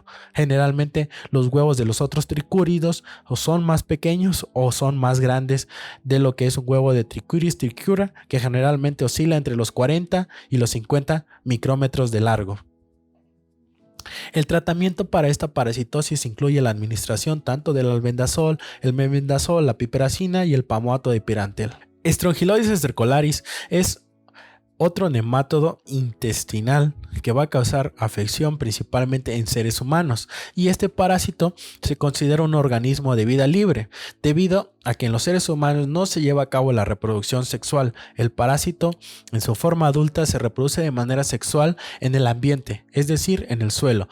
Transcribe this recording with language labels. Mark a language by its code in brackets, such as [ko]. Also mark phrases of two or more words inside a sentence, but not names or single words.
[es] Generalmente los huevos de los otros tricúridos o son más pequeños o son más grandes de lo que es un huevo de Trichuris trichiura, que generalmente oscila entre los 40 y los 50 micrómetros de largo. El tratamiento para esta parasitosis incluye la administración tanto del albendazol, el mebendazol, la piperacina y el pamoato de pirantel. Strongyloides stercolaris es otro nemátodo intestinal que va a causar afección principalmente en seres humanos, y este parásito se considera un organismo de vida libre debido a que en los seres humanos no se lleva a cabo la reproducción sexual. El parásito en su forma adulta se reproduce de manera sexual en el ambiente, es decir, en el suelo.